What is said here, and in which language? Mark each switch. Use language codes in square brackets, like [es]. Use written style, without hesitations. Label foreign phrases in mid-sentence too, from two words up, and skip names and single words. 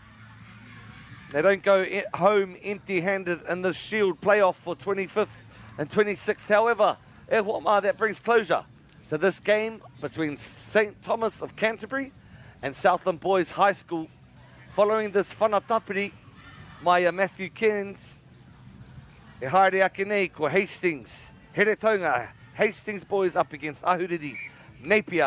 [en] They don't go home empty-handed in the Shield playoff for 25th and 26th. However, that brings closure to this game between St. Thomas of Canterbury and Southland Boys High School. Following this whanatapiri, Maya Matthew Cairns, [mi] e haere ake nei ko Hastings. [en] Here taunga, Hastings boys up against Ahuriri, Napier.